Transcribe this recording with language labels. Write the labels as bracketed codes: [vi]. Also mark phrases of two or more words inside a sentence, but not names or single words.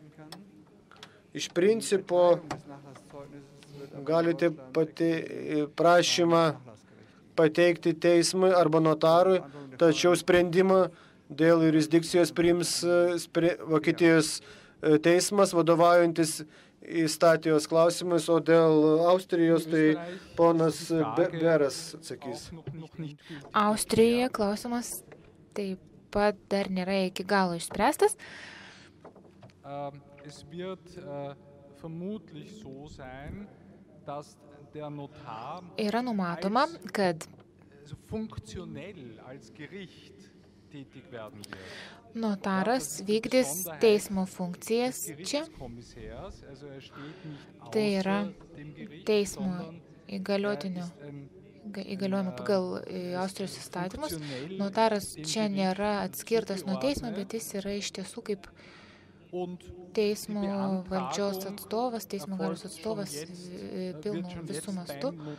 [lt] Iš principo galite prašymą pateikti teismui arba notarui, tačiau sprendimą dėl jurisdikcijos priims Vokietijos teismas, vadovaujantis įstatijos klausimais, o dėl Austrijos tai ponas Beras atsakys. Austrijoje klausimas taip pat dar nėra iki galo išspręstas. [de] Es wird vermutlich so sein, dass der Notar [lt] Yra numatoma, kad [de] funktionell als Gericht tätig werden wird. [lt] notaras vykdys teismo funkcijas čia. Tai yra teismo įgaliojimą pagal Austrijos įstatymus. Notaras čia nėra atskirtas nuo teismo, bet jis yra iš tiesų kaip teismo valdžios atstovas, teismo galios atstovas pilnu visų mastų.